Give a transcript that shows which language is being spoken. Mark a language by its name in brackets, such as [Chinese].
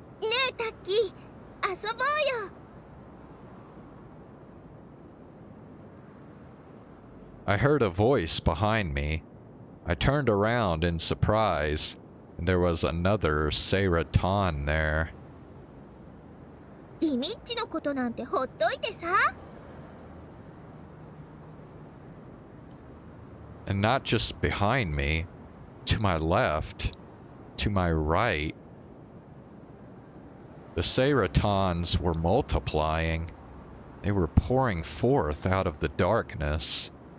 [Japanese] ねえタッキー、遊ぼうよ。 [English] I heard a voice behind me. I turned around in surprise, and there was another Seraton there. [Japanese] リミッチのことなんてほっといてさ。 [English] And not just behind me, to my left, to my right. The Seratons were multiplying. They were pouring forth out of the darkness.